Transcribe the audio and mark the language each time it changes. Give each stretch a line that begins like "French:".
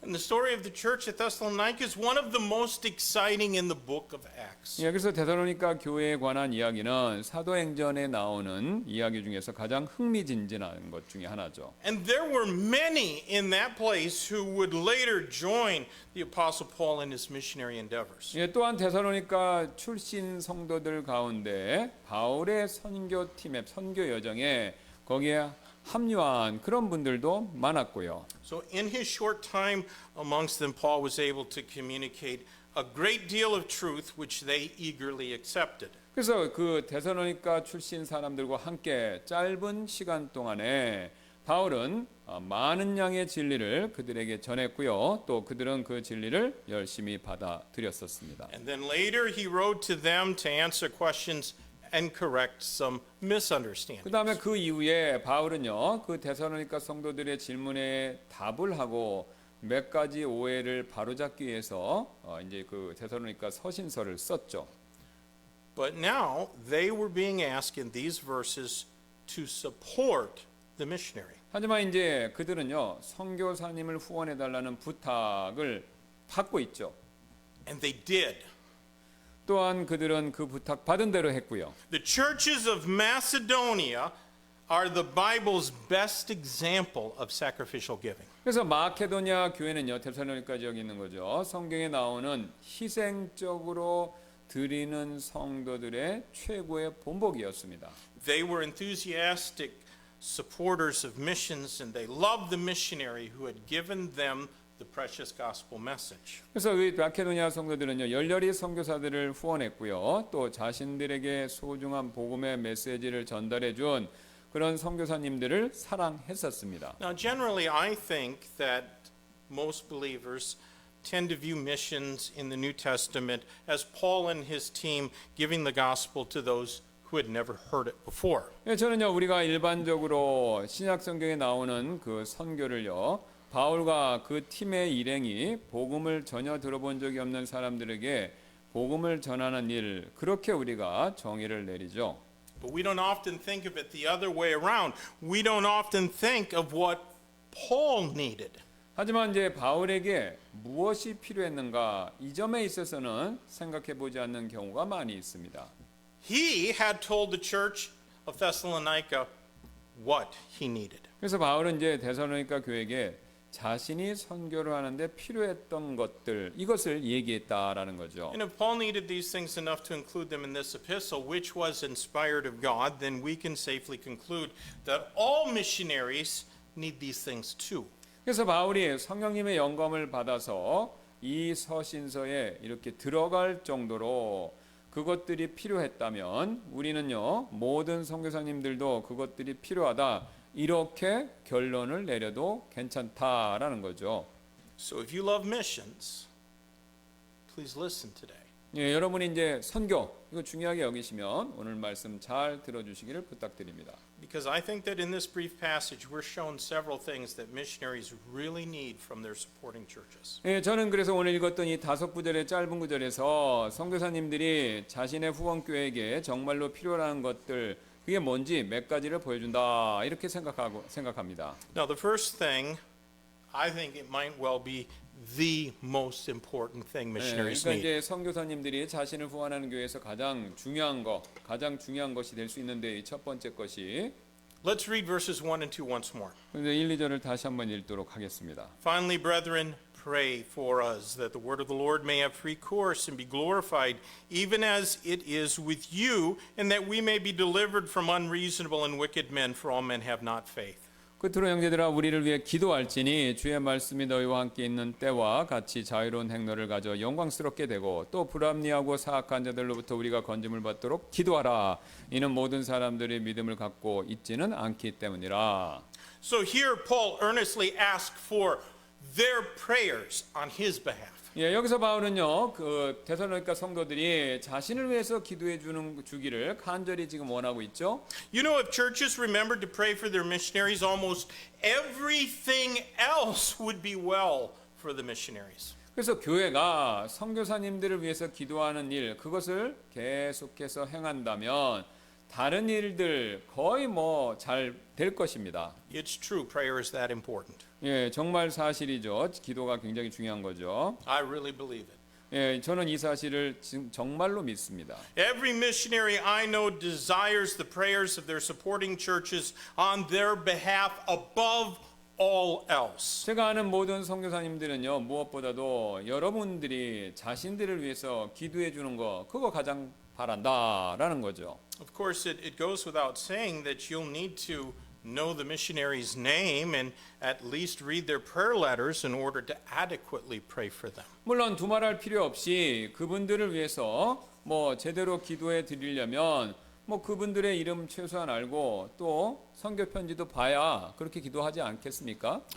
English: And the story of the church at Thessalonica is one of the most exciting in the book of Acts.
Korean: 예, 그래서 데살로니가 교회에 관한 이야기는 사도행전에 나오는 이야기 중에서 가장 흥미진진한 것 중에 하나죠.
English: And there were many in that place who would later join the Apostle Paul in his missionary endeavors.
Korean: 예, 또한 데살로니가 출신 성도들 가운데 바울의 선교팀의 선교 여정에 거기에 합류한 그런 분들도 많았고요.
English: So in his short time amongst them, Paul was able to communicate a great deal of truth which they eagerly accepted.
Korean: 그래서 그 데살로니가 출신 사람들과 함께 짧은 시간 동안에 바울은 많은 양의 진리를 그들에게 전했고요. 또 그들은 그 진리를 열심히 받아들였었습니다.
English: And then later he wrote to them to answer questions and correct some misunderstandings.
Korean: 그다음에 그 이후에 바울은요. 그 데살로니가 성도들의 질문에 답을 하고 몇 가지 오해를 바로잡기 위해서 이제 그 데살로니가 서신서를 썼죠.
English: But now they were being asked in these verses to support the missionary.
Korean: 하지만 이제 그들은요. 선교사님을 후원해 달라는 부탁을 받고 있죠.
English: And they did.
Korean: 또한 그들은 그 부탁 받은 대로 했고요.
English: The churches of Macedonia are the Bible's best example of sacrificial giving.
Korean: 그래서 마케도니아 교회는요. 데살로니가 지역에 있는 거죠. 성경에 나오는 희생적으로 드리는 성도들의 최고의 본보기였습니다.
English: They were enthusiastic supporters of missions and they loved the missionary who had given them the precious gospel message.
Korean: 그래서 이 마케도니아 성도들은요. 열렬히 선교사들을 후원했고요. 또 자신들에게 소중한 복음의 메시지를 전달해 준 그런 선교사님들을 사랑했었습니다.
English: Now generally I think that most believers tend to view missions in the New Testament as Paul and his team giving the gospel to those who had never heard it before.
Korean: 예, 저는요. 우리가 일반적으로 신약 성경에 나오는 그 선교를요. 바울과 그 팀의 일행이 복음을 전혀 들어본 적이 없는 사람들에게 복음을 전하는 일, 그렇게 우리가 정의를 내리죠.
English: But we don't often think of it the other way around. We don't often think of what Paul needed.
Korean: 하지만 이제 바울에게 무엇이 필요했는가 이 점에 있어서는 생각해 보지 않는 경우가 많이 있습니다.
English: He had told the church of Thessalonica what he needed.
Korean: 그래서 바울은 이제 데살로니가 교회에게 자신이 선교를 하는데 필요했던 것들 이것을 얘기했다라는 거죠.
English: And if Paul needed these things enough to include them in this epistle, which was inspired of God, then we can safely conclude that all missionaries need these things too.
Korean: 그래서 바울이 성령님의 영감을 받아서 이 서신서에 이렇게 들어갈 정도로 그것들이 필요했다면 우리는요 모든 선교사님들도 그것들이 필요하다 이렇게 결론을 내려도 괜찮다라는 거죠.
English: So if you love missions, please listen today.
Korean: 예, 여러분이 이제 선교 이거 중요하게 여기시면 오늘 말씀 잘 들어주시기를 부탁드립니다.
English: Because I think that in this brief passage we're shown several things that missionaries really need from their supporting churches.
Korean: 예, 저는 그래서 오늘 읽었던 이 5구절의 짧은 구절에서 선교사님들이 자신의 후원교회에게 정말로 필요한 것들 그게 뭔지 몇 가지를 보여준다 이렇게 생각합니다.
English: Now the first thing, I think it might well be the most important thing missionaries
Korean: 그러니까
English: need.
Korean: 이제 선교사님들이 자신을 후원하는 교회에서 가장 중요한 것이 될 수 있는데 이 첫 번째 것이
English: Let's read verses 1 and 2 once more.
Korean: 1, 2절을 다시 한번 읽도록 하겠습니다.
English: Finally, brethren, pray for us that the word of the Lord may have free course and be glorified, even as it is with you, and that we may be delivered from unreasonable and wicked men, for all men have not faith.
Korean: 끝으로 형제들아 우리를 위해 기도할지니 주의 말씀이 너희와 함께 있는 때와 같이 자유로운 행로를 가져 영광스럽게 되고 또 불합리하고 사악한 자들로부터 우리가 건짐을 받도록 기도하라. 이는 모든 사람들이 믿음을 갖고 있지는 않기 때문이라.
English: So here Paul earnestly asked for their prayers on his behalf.
Korean: 예, 여기서 바울은요, 그 데살로니가 성도들이 자신을 위해서 기도해 주기를 간절히 지금 원하고 있죠.
English: You know, if churches remembered to pray for their missionaries, almost everything else would be well for the missionaries.
Korean: 그래서 교회가 선교사님들을 위해서 기도하는 일, 그것을 계속해서 행한다면 다른 일들 거의 뭐 잘 될 것입니다.
English: It's true, prayer is that important.
Korean: 예, 정말 사실이죠. 기도가 굉장히 중요한 거죠.
English: I really believe it.
Korean: 예, 저는 이 사실을 정말로 믿습니다.
English: Every missionary I know desires the prayers of their supporting churches on their behalf above all else.
Korean: 제가 아는 모든 선교사님들은요, 무엇보다도 여러분들이 자신들을 위해서 기도해 주는 거, 그거 가장 바란다라는 거죠.
English: Of course, it goes without saying that you'll need to know the missionary's name and at least read their prayer letters in order to adequately pray for them.
Korean: 물론 두말할 필요 없이 그분들을 위해서 뭐 제대로 기도해 드리려면 뭐 그분들의 이름 최소한 알고 또 선교 편지도 봐야 그렇게 기도하지 않겠습니까?